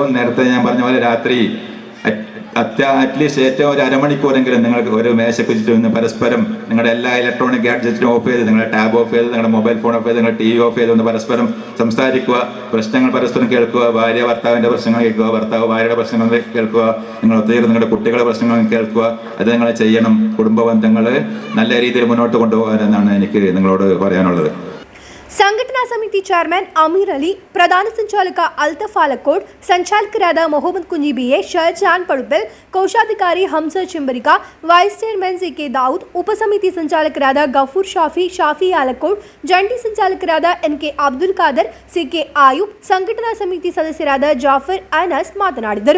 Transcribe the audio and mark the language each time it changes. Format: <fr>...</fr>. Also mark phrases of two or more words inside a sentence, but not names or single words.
<ml>നേരത്തെ ഞാൻ പറഞ്ഞ പോലെ രാത്രി</ml> <en>at least</en> <ml>ഏറ്റവും ഒരു അരമണിക്കൂറെങ്കിലും നിങ്ങൾക്ക് ഒരു മേശയ്ക്ക് ചുറ്റും നിന്ന് പരസ്പരം നിങ്ങളുടെ എല്ലാ</ml> <en>electronic gadget</en> <ml>ഓഫ് ചെയ്ത്, നിങ്ങളുടെ</ml> <en>tab off</en> <ml>ചെയ്ത്, നിങ്ങളുടെ</ml> <en>mobile phone off</en> <ml>ചെയ്ത്, നിങ്ങളുടെ</ml> <en>TV off</en> <ml>ചെയ്ത് ഒന്ന് പരസ്പരം സംസാരിക്കുക, പ്രശ്നങ്ങൾ പരസ്പരം കേൾക്കുക, ഭാര്യ ഭർത്താവിൻ്റെ പ്രശ്നങ്ങൾ കേൾക്കുക, ഭർത്താവ് ഭാര്യയുടെ പ്രശ്നങ്ങൾ കേൾക്കുക, നിങ്ങൾ ഒത്തുചേർന്ന് നിങ്ങളുടെ കുട്ടികളുടെ പ്രശ്നങ്ങൾ കേൾക്കുക. അത് നിങ്ങൾ ചെയ്യണം. കുടുംബ ബന്ധങ്ങൾ നല്ല രീതിയിൽ മുന്നോട്ട് കൊണ്ടുപോകാനെന്നാണ് എനിക്ക് നിങ്ങളോട് പറയാനുള്ളത്.</ml> <kn>ಸಂಘಟನಾ ಸಮಿತಿ ಚೇರ್ಮನ್ ಅಮೀರ್ ಅಲಿ, ಪ್ರಧಾನ ಸಂಚಾಲಕ ಅಲ್ತಫ್ ಆಲಕೋಡ್, ಸಂಚಾಲಕರಾದ ಮೊಹಮ್ಮದ್ ಕುಂಜಿ BA, ಶಹಜಾನ್ ಪಡುಬೆಲ್, ಕೋಶಾಧಿಕಾರಿ ಹಂಸ ಚಿಂಬರಿಕಾ,</kn> <en>vice chairman</en> <kn>CK ದಾವೂದ್, ಉಪಸಮಿತಿ ಸಂಚಾಲಕರಾದ ಗಫೂರ್ ಶಾಫಿ ಆಲಕೋಡ್, ಜಂಟಿ ಸಂಚಾಲಕರಾದ NK ಅಬ್ದುಲ್ ಖಾದರ್, CK ಆಯೂಬ್, ಸಂಘಟನಾ ಸಮಿತಿ ಸದಸ್ಯರಾದ ಜಾಫರ್ ಅನಸ್ ಮಾತನಾಡಿದರು.</kn>